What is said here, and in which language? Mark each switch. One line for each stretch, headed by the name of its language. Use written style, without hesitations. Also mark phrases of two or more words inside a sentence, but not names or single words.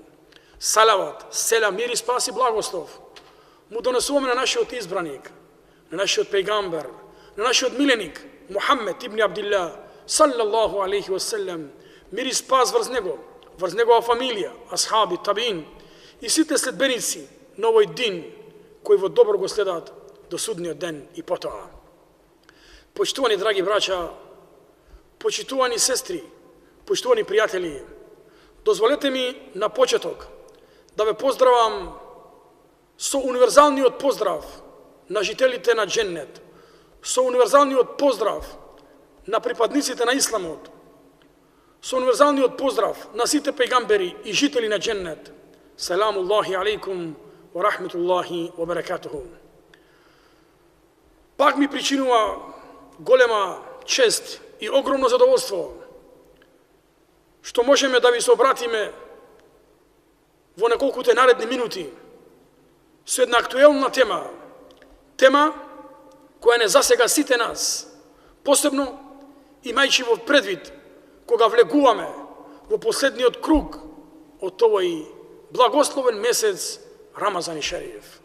Macedonian: Салават, селам, мир и спас и благослов му донесуваме на нашиот избраник, на нашиот пейгамбер, на нашиот миленик Мухаммед ибн Абдилlah
Arabic: صلى الله عليه وسلم.
Macedonian: Мир и спас врз него, врз негова фамилија, асхаби, табиин и сите следбеници на овој дин кои во добро го следат до судниот ден и потоа. Почитувани драги браќа, почитувани сестри, почитувани пријатели, дозволете ми на почеток да ве поздравам со универзалниот поздрав на жителите на Дженнет, со универзалниот поздрав на припадниците на Исламот, со универзалниот поздрав на сите пегамбери и жители на Дженнет.
Arabic: سلام الله عليكم ورحمة الله وبركاته.
Macedonian: Пак ми причинува голема чест и огромно задоволство што можеме да ви се обратиме во неколкуте наредни минути со една актуелна тема, тема која не засега сите нас, посебно имајќи во предвид кога влегуваме во последниот круг од овој благословен месец Рамазан и Шериф.